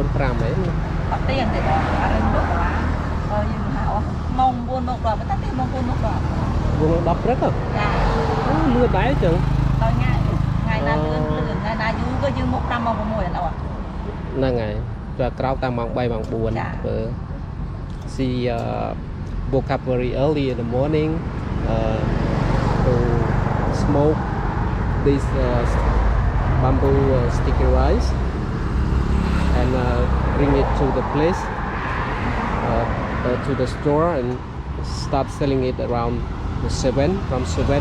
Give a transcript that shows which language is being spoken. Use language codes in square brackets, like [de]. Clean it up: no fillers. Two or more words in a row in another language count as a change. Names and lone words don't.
[km] អត់ទៀតទេបងអត់នឹងមកឡាយើងថាអស់ម៉ោង 4 មកដល់តែទេម៉ោង 4 មកដល់ 10 ព្រឹក ចា លឿនដែរចឹង ដល់ថ្ងៃណាលឿនថ្ងៃណាយូរក៏យើងមកតាមម៉ោង 6 អត់ ហ្នឹងហើយទៅក្រោកតាមម៉ោង 3 ម៉ោង 4 ធ្វើ [en] See woke up very early in the morning to smoke this bamboo sticky rice and bring it to the place to the store and start selling it around the 7 from 7.